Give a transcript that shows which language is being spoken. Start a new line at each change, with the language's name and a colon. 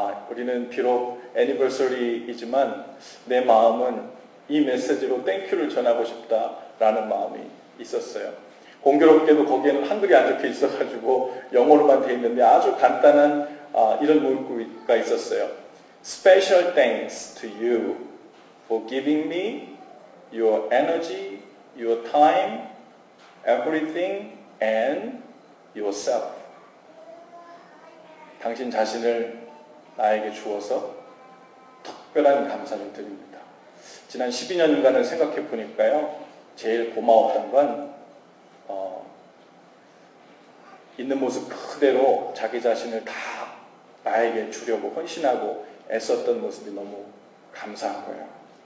Korean: 우리는 비록 애니버서리이지만 내 마음은 이 메시지로 땡큐를 전하고 싶다라는 마음이 있었어요. 공교롭게도 거기에는 한글이 안 적혀 있어가지고 영어로만 되어 있는데 아주 간단한 이런 문구가 있었어요.
English: Special thanks to you for giving me your energy, your time, everything and yourself.
Korean: 당신 자신을 나에게 주어서 특별한 감사를 드립니다. 지난 12년간을 생각해 보니까요, 제일 고마웠던 건 있는 모습 그대로 자기 자신을 다 나에게 주려고 헌신하고 애썼던 모습이 너무 감사한 거예요.